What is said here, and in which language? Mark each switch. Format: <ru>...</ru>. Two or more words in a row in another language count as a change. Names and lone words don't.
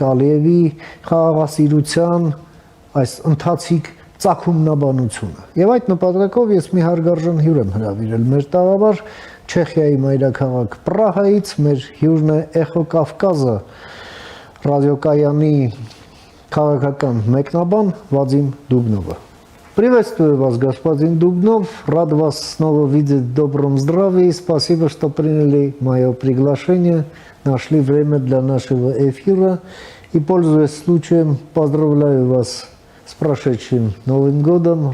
<hy>Ալիևի խաղաղասիրության այս ընթացիկ ծագումնաբանությունը։ Եվ այդ նպատակով ես մի հարգարժան հյուր եմ հրավիրել մեր տաղավար Չեխիայի մայրաքաղաք Պրահայից, մեր հյուրն է Էխո Կավկազը ռադիոկայանի քաղաքական մեկնաբան Վադիմ Դուբնովը։</hy> <ru>Приветствую вас, господин Дубнов. Рад вас снова видеть в добром здравии. Спасибо, что приняли мое приглашение, нашли время для нашего эфира. И, пользуясь случаем, поздравляю вас с прошедшим Новым годом.</ru>